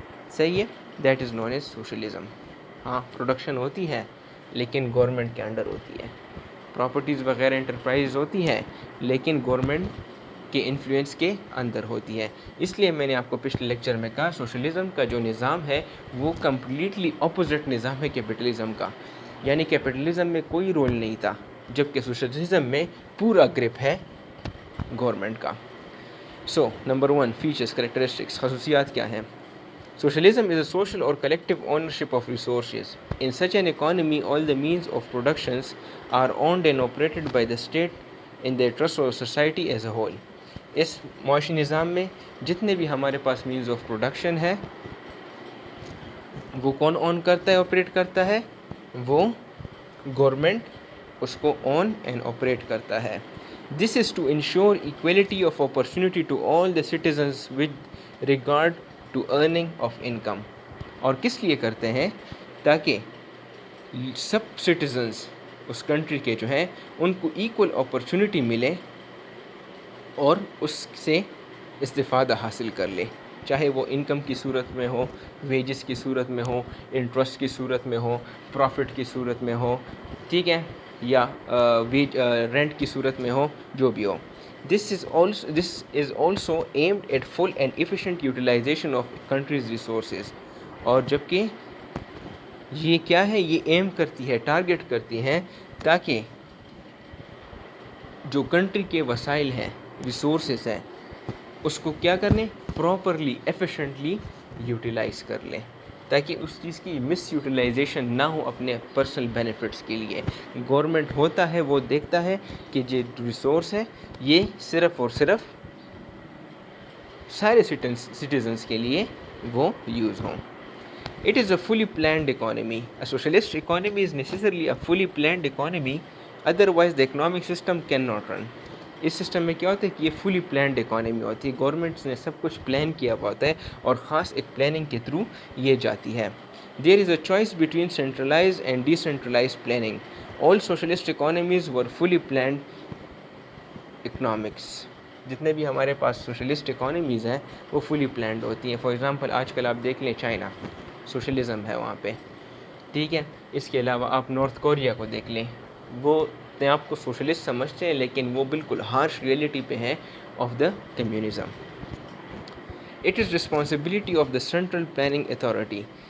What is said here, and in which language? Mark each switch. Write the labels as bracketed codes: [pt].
[ur] صحیح ہے، [en] That is known as socialism. [ur] ہاں، پروڈکشن ہوتی ہے لیکن گورنمنٹ کے انڈر ہوتی ہے، پراپرٹیز وغیرہ انٹرپرائز ہوتی ہے لیکن گورنمنٹ کے انفلوئنس کے اندر ہوتی ہے. اس لیے میں نے آپ کو پچھلے لیکچر میں کہا سوشلزم کا جو نظام ہے وہ کمپلیٹلی اپوزٹ نظام ہے کیپٹلزم کا. یعنی کیپٹلزم میں کوئی رول نہیں تھا، جبکہ سوشلزم میں پورا گرپ ہے گورنمنٹ کا. نمبر 1 فیچرز کریکٹرسٹکس، خصوصیات کیا ہیں؟ [en] Socialism is a social or collective ownership of resources. In such an economy, all the means of productions are owned and operated by the state in the interest of society as a whole. [ur] اس معاشی نظام میں جتنے بھی ہمارے پاس means of production ہے وہ کون اون کرتا ہے، آپریٹ کرتا ہے؟ وہ گورنمنٹ اس کو اون اینڈ آپریٹ کرتا ہے. [en] This is to ensure equality of opportunity to all the citizens with regard to earning of income. [ur] اور کس لیے کرتے ہیں؟ تاکہ سب سٹیزنز اس کنٹری کے جو ہیں ان کو ایکول اپرچونٹی ملے اور اس سے استفادہ حاصل کر لے، چاہے وہ انکم کی صورت میں ہو، ویجز کی صورت میں ہو، انٹرسٹ کی صورت میں ہو، پروفٹ کی صورت میں ہو، ٹھیک ہے، یا رینٹ کی صورت میں ہو، جو بھی ہو. [en] This is also aimed at full and efficient utilization of country's resources. [ur] اور جبکہ یہ کیا ہے، یہ ایم کرتی ہے، ٹارگٹ کرتی ہے تاکہ جو کنٹری کے وسائل ہیں، ریسورسز ہیں، اس کو کیا کرنے، پراپرلی ایفیشینٹلی یوٹیلائز کر لیں، تاکہ اس چیز کی مس یوٹیلائزیشن نہ ہو اپنے پرسنل بینیفٹس کے لیے. گورنمنٹ ہوتا ہے وہ دیکھتا ہے کہ جو ریسورس ہے یہ صرف اور صرف سارے سٹیزنز کے لیے وہ یوز ہوں. [en] It is a fully planned economy. A socialist economy is necessarily a fully planned economy, otherwise the economic system cannot run. [ur] اس system میں کیا ہوتا ہے کہ یہ فلی پلانڈ اکانومی ہوتی ہے، گورنمنٹس نے سب کچھ پلان کیا ہوا ہوتا ہے اور خاص ایک پلاننگ کے تھرو یہ جاتی ہے. [en] There is a choice between centralized and decentralized planning. All socialist economies were fully planned economics. [ur] جتنے بھی ہمارے پاس سوشلسٹ اکانومیز ہیں وہ فلی پلانڈ ہوتی ہیں. فار ایگزامپل آج کل آپ دیکھ لیں چائنا، سوشلزم ہے وہاں پہ، ٹھیک ہے. اس کے علاوہ آپ نارتھ کوریا کو دیکھ لیں، وہ اپنے آپ کو سوشلسٹ سمجھتے ہیں لیکن وہ بالکل ہارش ریئلٹی پہ ہیں [en] Of the communism. It is responsibility of the central planning authority.